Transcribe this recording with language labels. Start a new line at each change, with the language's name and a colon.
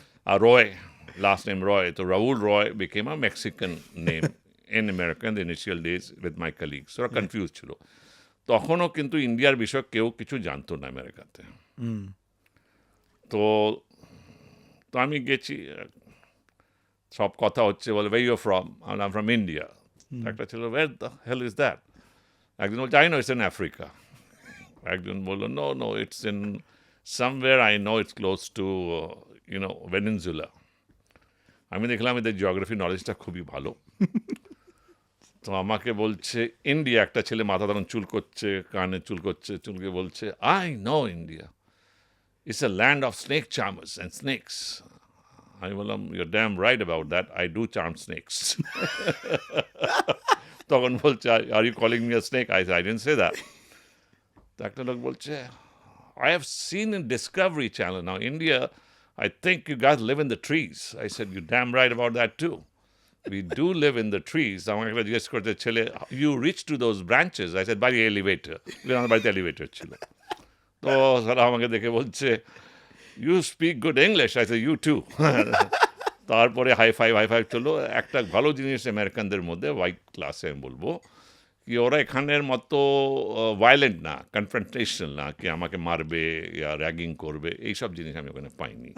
English: আর Roy, last name Roy, তো Raul Roy became a Mexican name in America in the initial days with my colleagues.
Bangla: ওরা confuse ছিল। তখনও কিন্তু ইন্ডিয়ার বিষয়ে কেউ কিছু জানতো না আমেরিকাতে। তো আমি গেছি, সব কথা হচ্ছে, বলে
English: where you're from? I'm from India.
Bangla: একটা ছিল,
English: where the hell is that?
Bangla: একজন বলছে,
English: I know it's in Africa.
Bangla: একজন বললো,
English: no, it's in somewhere, I know it's close to Venezuela.
Bangla: আমি দেখলাম এদের জিওগ্রাফি নলেজটা খুবই ভালো। তো আমাকে বলছে ইন্ডিয়া, একটা ছেলে মাথা তখন চুল করছে, কানে চুল করছে, চুলকে বলছে,
English: I know India, it's a land of snake charmers and snakes.
Bangla: আমি বললাম,
English: Your damn right about that, I do charm snakes.
Bangla: তখন বলছে,
English: Are you calling me a snake? I didn't say that.
Bangla: তো একটা লোক বলছে,
English: I have seen in Discovery Channel now, India, I think you guys live in the trees. I said, you're damn right about that too. We do live in the trees.
Bangla: আমাকে একটা জিজ্ঞেস করতে, ছেলে,
English: you reach to those branches? I said, by the elevator.
Bangla: আমার বাড়িতে elevator ছিল। তো সারা আমাকে দেখে বলছে,
English: you speak good English. I said, you too.
Bangla: তারপরে হাই ফাইভ চলো। একটা ভালো জিনিস আমেরিকানদের মধ্যে, হোয়াইট ক্লাসে আমি বলবো, কি ওরা এখানের মতো ভায়োলেন্ট না, কনফ্রন্টেশনাল না, কি আমাকে মারবে ইয়া র্যাগিং করবে, এইসব জিনিস আমি ওখানে পাইনি।